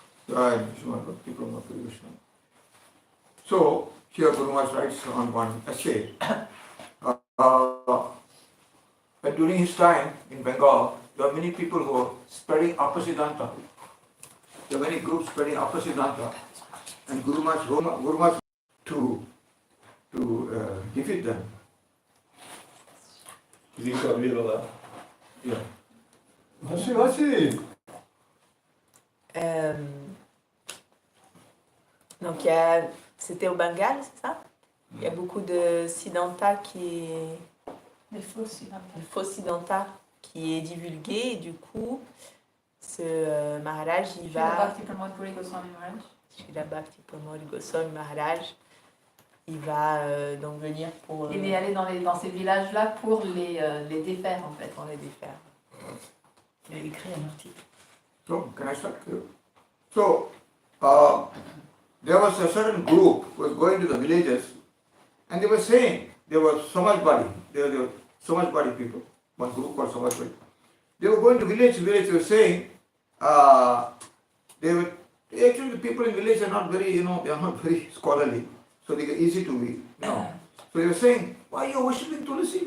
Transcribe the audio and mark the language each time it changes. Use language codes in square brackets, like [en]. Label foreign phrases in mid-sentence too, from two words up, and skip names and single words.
[en] Jai Srimad Bhakti Pramod Puri Krishna. So, here Guru Maharaj writes on one essay. But during his time in Bengal, there were many people who were spreading Apasiddhanta. There were many groups spreading Apasiddhanta. And Guru Maharaj to defeat them. [fr] Vous dites traduire là. [en] Yeah. [fr] Vas-y. Donc, c'était au Bengale, c'est ça? Il y a beaucoup de Siddhanta qui est... Les faux Siddhanta. Le faux Siddhanta qui est divulgué et du coup, ce Maharaj, il Srila va... Bhakti Pramod Puri Goswami Maharaj. Srila Bhakti Pramod Goswami Maharaj, il va donc venir pour... Il est allé dans ces villages-là pour les défaire en fait. Pour les défaire. Il a écrit un article. [en] So, can I start here? So, there was a certain group who was going to the villages and they were saying, there were Samajbadi, there were Samajbadi people, one group called Samajbadi. They were going to village, they were saying, actually the people in village are not very, they are not very scholarly, so they get easy to be, So they were saying, why are you worshipping Tulsi?